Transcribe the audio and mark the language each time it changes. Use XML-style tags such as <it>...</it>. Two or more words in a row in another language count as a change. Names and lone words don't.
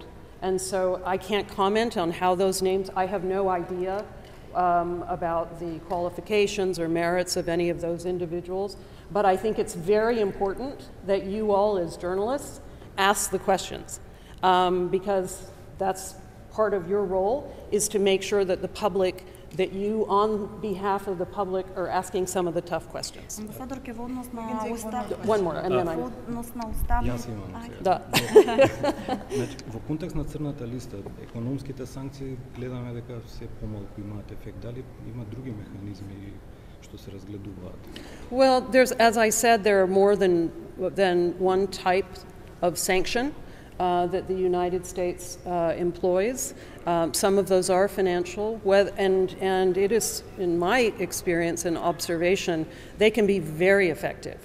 <en>And so I can't comment on how those names, I have no idea about the qualifications or merits of any of those individuals, but I think it's very important that you all as journalists ask the questions, because that's part of your role, is to make sure that the public, that you on behalf of the public are asking some of the tough questions. One more, and then</en> <mk>Јас имам сега. Да. Во контекст на црната листа, економските санкции гледаме дека се помалку имаат ефект. Дали има други механизми што се разгледуваат?</mk> <en>Well, as I said, there are more than one type of sanction that the United States employs. Some of those are financial, and it is, in my experience and observation, they can be very effective.</en>